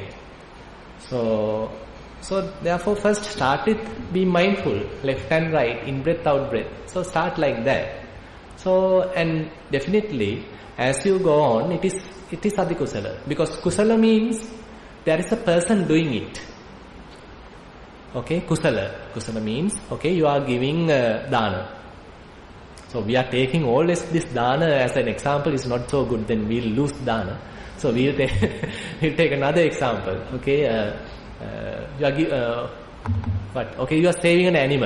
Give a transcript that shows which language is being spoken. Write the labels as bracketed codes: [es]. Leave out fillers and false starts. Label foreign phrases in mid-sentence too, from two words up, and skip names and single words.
[en] So therefore first start with be mindful, left and right, in breath, out breath. So start like that. So, and definitely as you go on, it is adikusala. Because kusala means there is a person doing it. Okay, kusala. Kusala means, okay, you are giving dana. So we are taking all this dana as an example is not so good, then we'll lose dana. So we'll take another example. Okay, you are saving an animal.